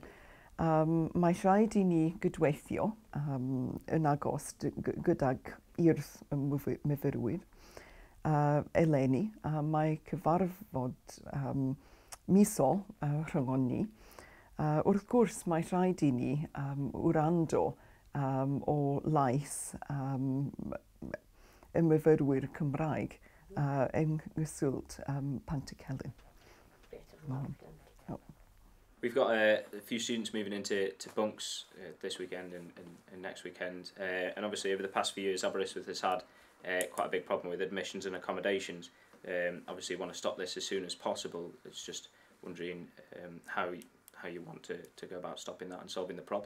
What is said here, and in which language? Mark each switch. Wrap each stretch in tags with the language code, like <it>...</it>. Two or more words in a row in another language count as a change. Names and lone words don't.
<cy>Mae rhaid I ni gydweithio yn agost gydag urdd y myfyrwyr eleni, a mae cyfarfod miso rhwng ni. Wrth gwrs, mae rhaid i ni wrando o lais y myfyrwyr Cymraeg yng nghyswllt Pantycelyn.</cy> <en>We've got a few students moving into bunks this weekend and next weekend, and obviously over the past few years Aberystwyth has had quite a big problem with admissions and accommodations. Obviously you want to stop this as soon as possible. It's just wondering how you want to go about stopping that and solving the problem.</en>